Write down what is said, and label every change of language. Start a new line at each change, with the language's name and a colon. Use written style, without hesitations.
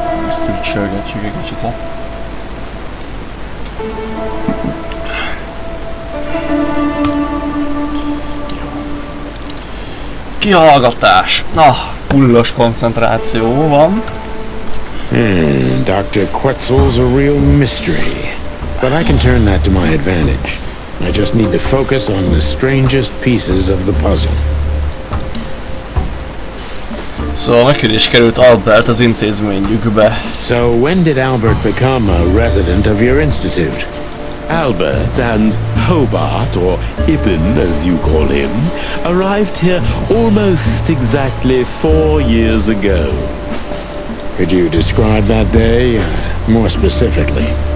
Hungarian: Szürcsölgetjük egy kicsit le. Kihallgatás. Na, fullos koncentráció van.
English: Dr. Quetzal's a real mystery. But I can turn that to my advantage. I just need to focus on the strangest pieces of the puzzle.
Hungarian: Szóval meghívás került Albert az intézményükbe.
English: So when did Albert become a resident of your institute? Albert and Hobart, or Ibn as you call him, arrived here almost exactly 4 years ago. Could you describe that day more specifically?